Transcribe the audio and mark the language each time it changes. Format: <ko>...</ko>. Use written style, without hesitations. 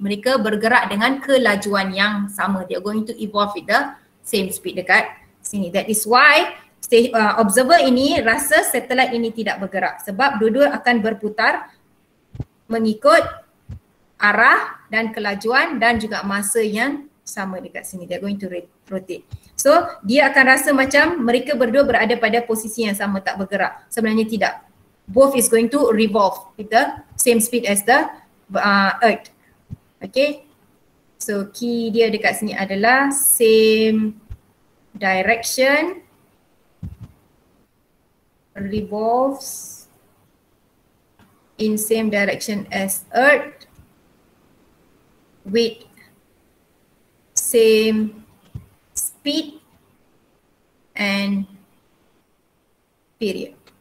<ms>Mereka bergerak dengan kelajuan yang sama.</ms> <en>They are going to evolve with the same speed</en> <ms>dekat sini.</ms> <en>That is why</en> <ms>observer ini rasa satellite ini tidak bergerak sebab dua-dua akan berputar mengikut arah dan kelajuan dan juga masa yang sama dekat sini.</ms> <en>They are going to rotate.</en> <ms>So dia akan rasa macam mereka berdua berada pada posisi yang sama, tak bergerak. Sebenarnya tidak.</ms> <en>Both is going to revolve with the same speed as the Earth. Okay. So key</en> <ms>dia dekat sini adalah</ms> <en>same direction, revolves in same direction as Earth with same speed and period.</en>